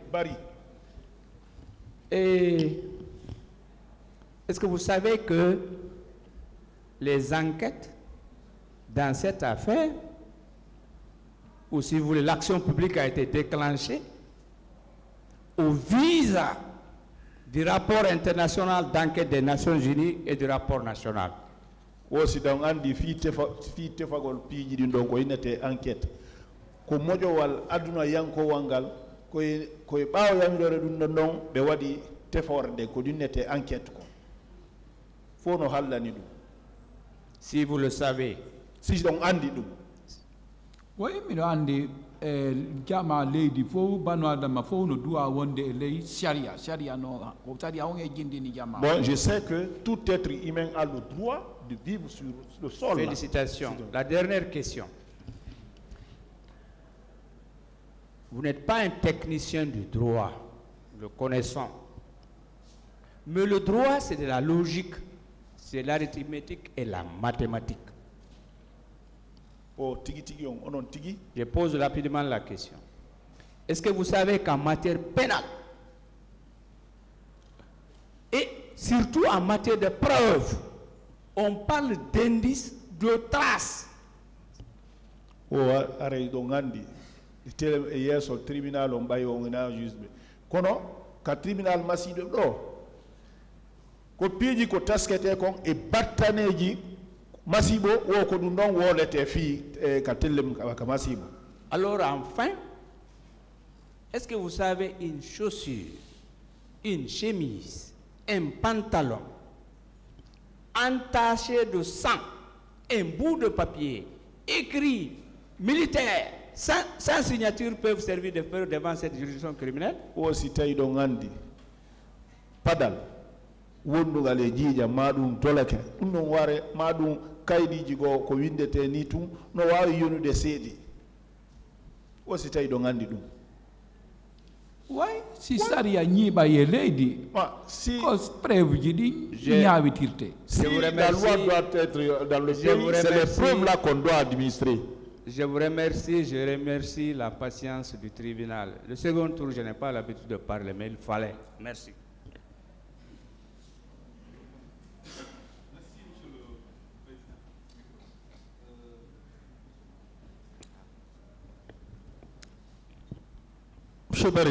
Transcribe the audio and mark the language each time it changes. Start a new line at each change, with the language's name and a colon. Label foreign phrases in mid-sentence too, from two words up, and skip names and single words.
French: Et est-ce que vous savez que les enquêtes dans cette affaire, ou si vous voulez, l'action publique a été déclenchée au visa du rapport international d'enquête des Nations Unies et du rapport national. Aussi donc
Fula: andi fi tefagol piiji din donc ko inete enquête ko mojo wal aduna yanko wangal koye ɓaawo yamirore ɗum ɗon noon ɓe waɗi teforde ko ɗunnete enquête ko fof no hallani ɗum.
French: Si vous le savez,
Fula: si ɗon andi ɗum. Oui, miɗo andi jama leydi fof banu adama fof no duwa wonde e ley sharia no ko sharia on e jindini jama.
French: Bon, je sais que tout être humain a le droit de vivre sur le sol. Félicitations. La dernière question. Vous n'êtes pas un technicien du droit, le connaissons. Mais le droit, c'est de la logique, c'est l'arithmétique et la mathématique.
Fula: Oh, tigi tigi on onon tigi.
French: Je pose rapidement la question. Est-ce que vous savez qu'en matière pénale, et surtout en matière de preuves, on parle d'indices, de traces?
Fula: O aray do ngandi tele e yeso tribunal on bayo ngina juge kono ka tribunal masido do ko piiji ko taskete kon e battaneji masibo wo ko dum don wolete fi ka tellem ka masibo.
French: Alors enfin, est-ce que vous savez une chaussure, une chemise, un pantalon entaché de sang, un bout de papier écrit militaire sans signature peuvent servir de preuve devant cette juridiction criminelle?
Fula: O si tawi ɗo gandi padal wondugal e jiija ma ɗum dolake ɗum ɗon ware ma ɗum kaydiji ko windete ni tun no wawi yonude seeɗi o si tawi ɗo gandi ɗum. Oui, si sharia ñiiɓa e leydi si ko preuve ji ɗi ñawitirte.
French: Si la loi doit être dans le pays, c'est les preuves là qu'on doit administrer. Je vous remercie, je remercie la patience du tribunal. Le second tour, je n'ai pas l'habitude de parler, mais il fallait. Merci. Monsieur Barry,